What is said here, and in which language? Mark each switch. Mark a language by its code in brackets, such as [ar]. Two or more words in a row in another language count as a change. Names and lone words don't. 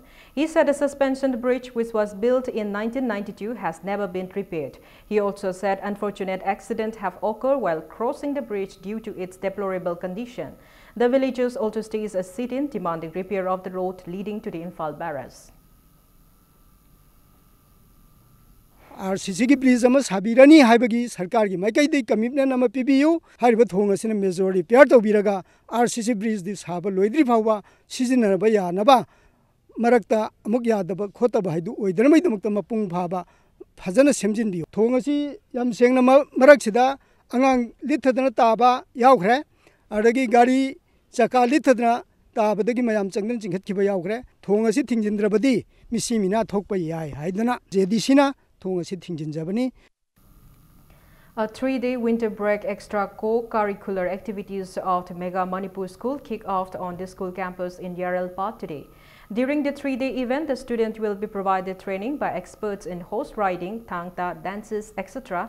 [en] He said the suspension bridge, which was built in 1992, has never been repaired. He also said unfortunate accidents have occurred while crossing the bridge due to its deplorable condition. The villagers also staged a sit-in demanding repair of the road leading to the Imphal barrage. [mni] RCC की ब्रिज अमा साबिरानी हाइबगी सरकार की माइकैदि कमिटमेंट अमा पिबियु हारिबा थोंग असिना मेजर रिपेयर तौबिरगा [en] RCC bridge [mni] दि साबा लोइद्रि फावबा सिजिनरबा यानबा मरक्ता अमुक यादबा खोतबा हाइदु ओइदरमैदमक्ता मपुंग फाबा फजना सेमजिनबियु थोंग असि याम सेंगना मरक्सिदा अंगांग लिथदना ताबा यावख्रे अदगी गाड़ी चका लिथदना ताबदगी मयाम चंगदन चिंखतखिबा यावख्रे थोंग असि थिंजिनद्रबदि मिसिमिना थोकपा याय हाइदना जेडीसीना [en] A 3-day winter break extra co-curricular activities of the Mega Manipur School kicked off on the school campus in Yarel Park today. During the 3-day event, the students will be provided training by experts in horse riding, thangta, dances, etc.